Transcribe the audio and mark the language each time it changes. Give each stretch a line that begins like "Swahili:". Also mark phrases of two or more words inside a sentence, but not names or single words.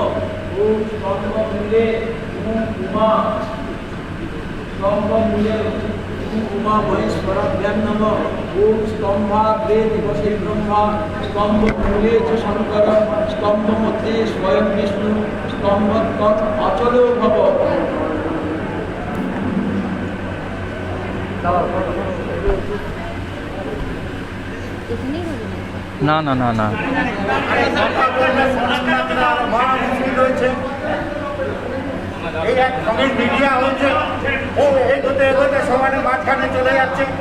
Sanskrit: ओम स्तंभमूले ओम उमा स्तंभमूले ओम उमा महेश्वराभ्यां नमः। ओम स्तंभाग्रे दिवसे ब्रह्मा स्तंभमूले च शंकर स्तंभमध्ये स्वयं विष्णु स्तंभोत्तर अचलो भव।
Bangla: না না না না মিডিয়া হচ্ছে ও এগোতে এগোতে সমানে মাঝখানে চলে যাচ্ছে।